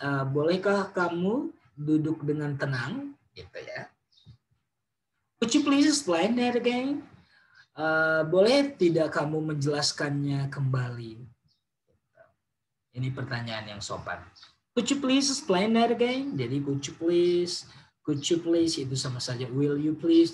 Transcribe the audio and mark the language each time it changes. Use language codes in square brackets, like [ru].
[id] Bolehkah kamu duduk dengan tenang? Gitu ya. [en] Would you please explain that again? [id] Boleh tidak kamu menjelaskannya kembali? Ini pertanyaan yang sopan. [en] Could you please explain that again? [id] Jadi [en] could you please [id] itu sama saja [en] will you please.